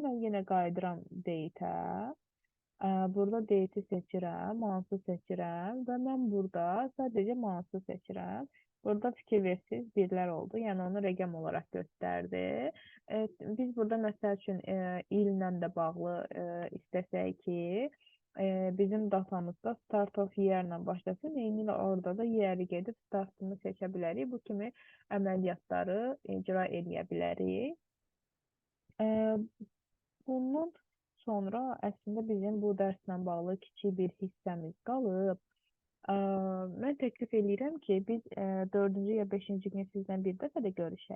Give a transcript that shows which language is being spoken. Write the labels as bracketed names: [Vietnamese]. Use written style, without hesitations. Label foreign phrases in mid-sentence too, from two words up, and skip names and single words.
[Azerbaijani] Mən yenə qayıdıram date'ə. Burada date'i seçirəm, month'ı seçirəm və mən burada sadəcə month'ı seçirəm. Burada fikir versiniz birlər oldu. Yəni onu rəqəm olaraq göstərdi. Biz burada məsəl üçün illə də bağlı istəsək ki, bizim datamızda [English] start of year- [Azerbaijani] lə başlasın. Eynilə orada da year-i gedib startını seçə bilərik. Bu kimi əməliyyatları icra edə bilərik. Bundan sonra əslində bizim bu dərslə bağlı kiçik bir hissəmiz qalıb. Mən təklif edirəm ki, biz 4-cü ya 5-ci gün sizlə bir dəfə də görüşək.